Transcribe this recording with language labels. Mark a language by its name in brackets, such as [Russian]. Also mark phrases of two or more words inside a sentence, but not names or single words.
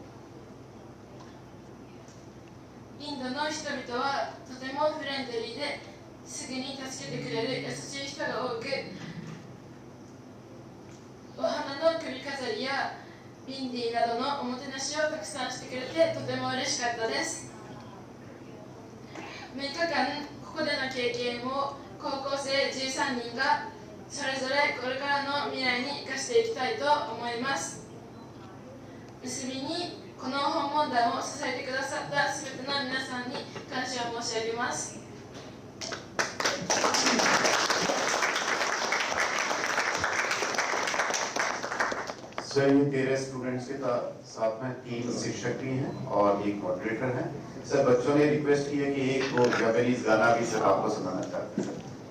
[Japanese] インドの人々はとてもフレンドリーですぐに助けてくれる優しい人が多く、お花の首飾りやビンディーなどのおもてなしをたくさんしてくれてとても嬉しかったです。6日間ここでの経験を高校生13人がそれぞれこれからの未来に生かしていきたいと思います。結びにこの訪問団を支えてくださったすべての皆さんに感謝を申し上げます。 [Hindi] सर ये 13 स्टूडेंट्स के साथ में 3 शिक्षक भी हैं और एक मॉडरेटर हैं। सर बच्चों ने रिक्वेस्ट की है कि एक वो जापानीज गाना भी सर आपको सुनाना चाहते हैं।